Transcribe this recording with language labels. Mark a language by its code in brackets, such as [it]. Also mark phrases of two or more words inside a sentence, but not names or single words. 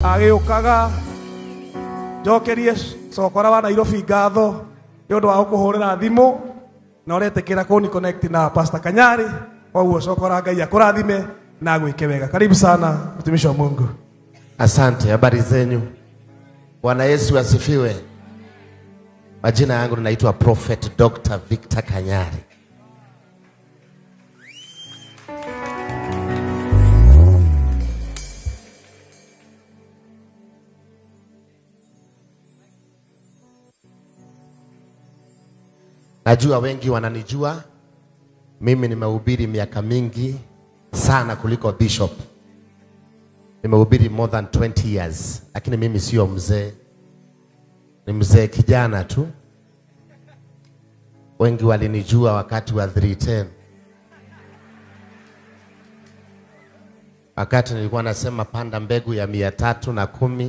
[ki] agĩũkaga njokerie cokora wa Nairobi ngatho nĩ ũndũ wa gũkũhũrĩra thimũ na ũretĩkĩra kũni connect na Pastor Kanyari. Koguo cokora Ngai akũrathime na gwĩke wega. [sw] Karibu sana mtumishi wa Mungu. Asante, habari zenyu? Bwana Yesu asifiwe. Majina yangu naitwa Prophet Dr. Victor Kanyari. Najua wengi wananijua. Mimi nimehubiri miaka mingi sana kuliko Bishop. Nimehubiri [en] more than 20 years. [sw] Lakini mimi sio mzee. Ni mzee kijana tu. Wengi walinijua wakati wa 310. Wakati nilikuwa nasema panda mbegu ya 310.